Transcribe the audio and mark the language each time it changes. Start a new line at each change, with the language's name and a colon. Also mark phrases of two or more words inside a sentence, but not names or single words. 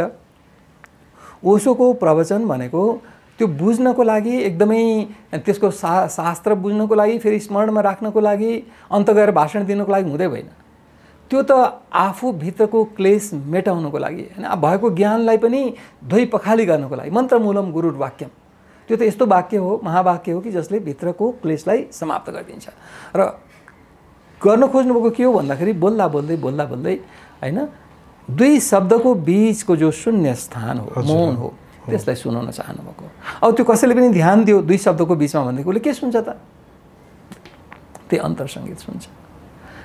Nepali: ओशोको प्रवचन भनेको त्यो बुझ्नको लागि एकदमै, त्यसको शास्त्र बुझ्नको लागि, फेरि स्मरणमा राख्नको लागि, अन्त गएर भाषण दिनको लागि हुँदै होइन। त्यो त आफूभित्रको क्लेश मेटाउनको लागि होइन, भएको ज्ञानलाई पनि धोइ पखाली गर्नको लागि।
Sanskrit: मन्त्रमूलम गुरुर वाक्यम,
Nepali: त्यो त यस्तो वाक्य हो, महावाक्य हो कि जसले भित्रको क्लेशलाई समाप्त गरिदिन्छ। र गर्न खोज्नुभएको के हो भन्दाखेरि बोल्दा बोल्दै होइन, दुई शब्दको बीचको जो शून्य स्थान हो, मौन हो, त्यसलाई सुनाउन चाहनुभएको। अब त्यो कसैले पनि ध्यान दियो 2 शब्दको बीचमा भनेदेखि उसले के सुन्छ त, त्यही अन्तरसङ्गीत सुन्छ।